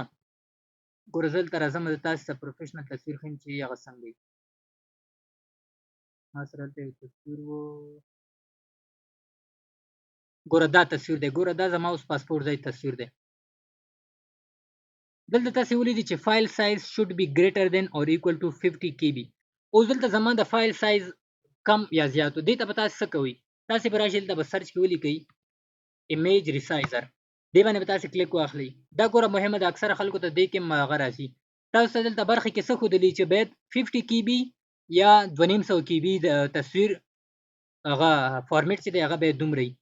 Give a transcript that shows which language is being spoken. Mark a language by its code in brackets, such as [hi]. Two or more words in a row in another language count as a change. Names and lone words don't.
[ps] ګوره زه دلته راځم د تاسې ته پروفیشنل تصویر ښیم چې هغه څنګه وي. ما سره دلته یو تصویر و. ګوره دا تصویر دی. ګوره دا زما اوس پاسپورټ ځای تصویر دی. دلته تاسې ولیدئ چې [en] file size should be greater than or equal to 50 KB. [ps] اوس دلته زما د [en] file size [ps] کم یا زیاتو. دې ته به تاسې څه کوئ؟ تاسې به راشئ دلته به سرچ کې ولیکئ [en] image resizer. [ps] دې باندې به تاسې کلیک واخلئ. دا ګوره مهمه ده اکثره خلکو ته دې کې هم هغه راځي. تاسو ته دلته برخې کې څه ښودلي چې باید 50 KB یا 2500 KB د تصویر هغه فارمیټ چې دی هغه باید دومره وي.